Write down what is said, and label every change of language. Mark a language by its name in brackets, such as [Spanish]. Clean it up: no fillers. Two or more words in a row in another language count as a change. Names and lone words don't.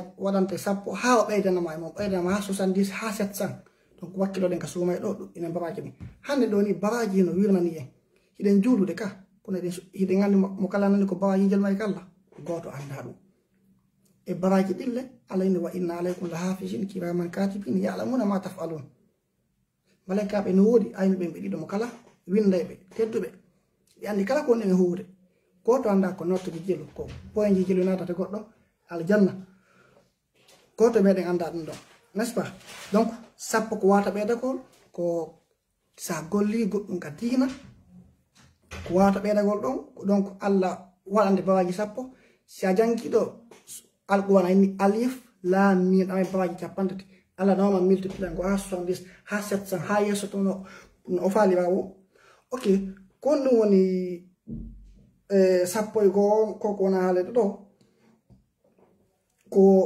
[Fula] waɗante sappo ha o ɓeydanama e mom ɓeydanama ha 70 ha 700 donc wakkiloɗen ka suumay ɗo ɗuɗɗinen baraji ɗin hande ɗo ni baraji no wirnani en hiɗen juulude ka kono hiɗen andi mo kala nani ko barajijel may kalla goto anda ɗum e baraji ɗille Allah inni [Arabic] وإن عليكم لحافظين كراما كاتبين يعلمون ما تفعلون [Fula] malaikaɓe no woodi ayno ɓen ɓe ɗiɗo mo kala windayɓe tedduɓe ɗi andi kala ko woni e huwde goto anda ko nottude jelu ko poinji jelu natata goɗɗo aljanna goto meɗen anda ɗum ɗo [French] n'est-ce pas [Fula] donc sappo ko wata ɓeydagol ko sa golli goɗɗum ka diina ko wata ɓeydagol ɗon donc Allah waɗande baraji sappo si a jangi ɗo alqur'an inni [Arabic] ألف لام ميم [Fula] ɗame baraji capantati Allah nawma multiplier ngo ha 70 ha 700 ha yesso to no o faali wawo ok kon ɗum woni sappo e goo koko wona haalede ɗo ko